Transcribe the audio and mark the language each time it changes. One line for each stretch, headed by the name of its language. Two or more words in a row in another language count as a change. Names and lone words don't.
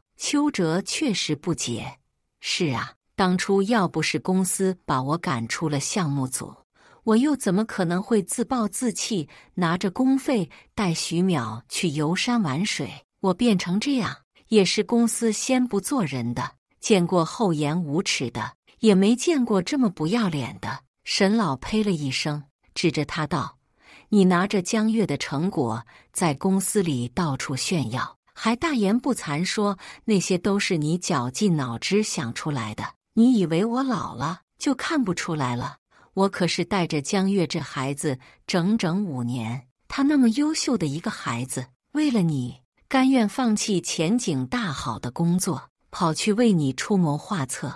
Chinese: 邱澤確實不解：“是啊，當初要不是公司把我趕出了項目組，我又怎麼可能會自暴自棄，拿着公費帶徐淼去遊山玩水？我變成這樣，也是公司先不做人的，見過厚顏無恥的，也沒見過這麼不要臉的。” 沈老呸了一聲，指着他道：“你拿着江月的成果在公司裡到處炫耀，還大言不慚說那些都是你絞盡腦汁想出來的。你以為我老了就看不出來了？我可是帶着江月這孩子整整5年，他那麼優秀的一個孩子，為了你，甘願放棄前景大好的工作，跑去為你出謀劃策。